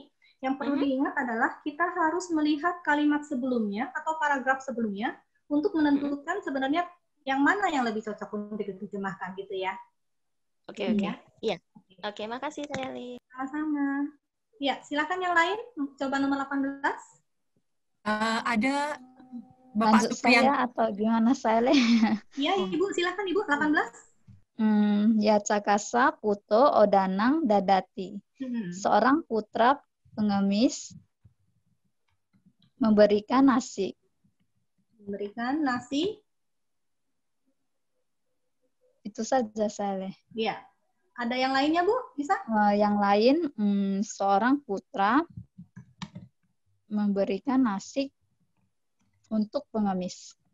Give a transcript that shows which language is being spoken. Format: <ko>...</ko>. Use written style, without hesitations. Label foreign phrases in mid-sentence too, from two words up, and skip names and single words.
<id>Yang perlu diingat adalah kita harus melihat kalimat sebelumnya atau paragraf sebelumnya untuk menentukan sebenarnya yang mana yang lebih cocok untuk diterjemahkan gitu ya. Oke. Iya. Oke, makasih saya, Li. Sama-sama. Ya, silakan yang lain. Coba nomor 18. Ada Bapak Lanjut Supriyanto. saya atau gimana, Saleh? Iya, Ibu. Silakan, Ibu. 18.</id> <sa>Yacakasa puto odanang dadati.</sa> <id>Seorang putra pengemis memberikan nasi. Memberikan nasi. Itu saja, Saleh. Iya. Ada yang lainnya, Bu? Bisa? Yang lain, seorang putra memberikan nasi untuk pengemis.</id>